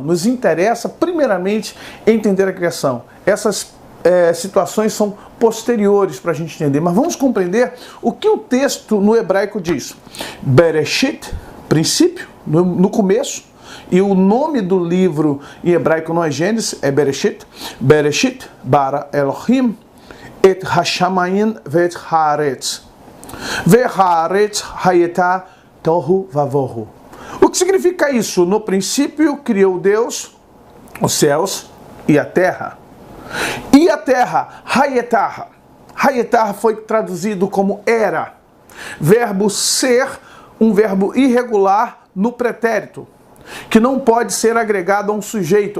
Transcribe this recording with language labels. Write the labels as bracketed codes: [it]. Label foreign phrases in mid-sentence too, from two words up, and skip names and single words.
[pt] Nos interessa primeiramente entender a criação. Essas situações são posteriores para a gente entender, mas vamos compreender o que o texto no hebraico diz. Bereshit, princípio, no começo, e o nome do livro em hebraico não é Gênesis, é Bereshit. [he] בראשית ברא אלהים את השמים ואת הארץ והארץ היתה תהו ובהו. [pt] O que significa isso? No princípio criou Deus os céus e a terra. E a terra, Hayetah. Hayetah foi traduzido como era. Verbo ser, um verbo irregular no pretérito, que não pode ser agregado a um sujeito.